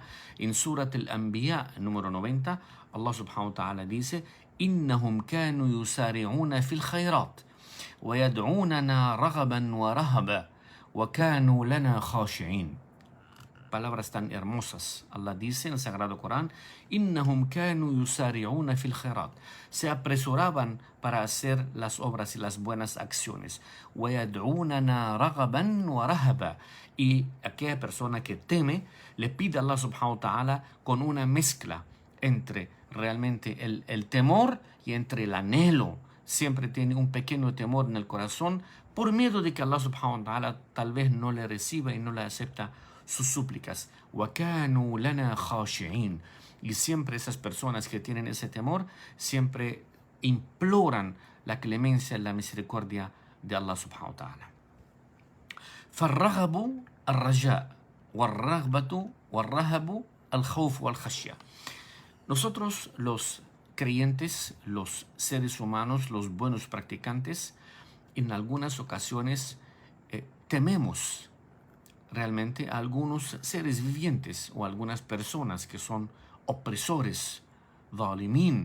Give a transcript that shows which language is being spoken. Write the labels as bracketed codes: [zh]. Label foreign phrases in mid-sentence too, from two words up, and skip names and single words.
[es] En Surat al-Anbiya número 90, Allah [ar] سبحانه وتعالى [es] dice [ar] إِنَّهُمْ كَانُوا يُسَارِعُونَ فِي الْخَيْرَاتِ وَيَدْعُونَنَا رَغَبًا وَرَهَبًا وَكَانُوا لَنَا خَاشِعِينَ. [es] Palabras tan hermosas. Allah dice en el Sagrado Corán, [ar] إِنَّهُمْ كَانُوا يُسَارِعُونَ فِي الْخَيْرَاتِ, [es] se apresuraban para hacer las obras y las buenas acciones. [ar] وَيَدْعُونَنَا رَغَبًا وَرَهَبًا, [es] y aquella persona que teme le pide a Allah [ar] سبحانه وتعالى [es] con una mezcla entre realmente el temor y entre el anhelo. Siempre tiene un pequeño temor en el corazón por miedo de que Allah [ar] سبحانه وتعالى [es] tal vez no le reciba y no le acepta sus súplicas. [ar] وَكَانُوا لَنَا خَاشِعِينَ, [es] y siempre esas personas que tienen ese temor siempre imploran la clemencia y la misericordia de Allah [ar] سبحانه وتعالى. فَالرَّغَبُ الرَّجَاءُ وَالرَّغْبَةُ وَالرَّهَبُ الْخَوْفُ وَالْخَشْيَةُ. [es] Nosotros los creyentes, los seres humanos, los buenos practicantes, en algunas ocasiones tememos realmente a algunos seres vivientes o algunas personas que son opresores, zalimín.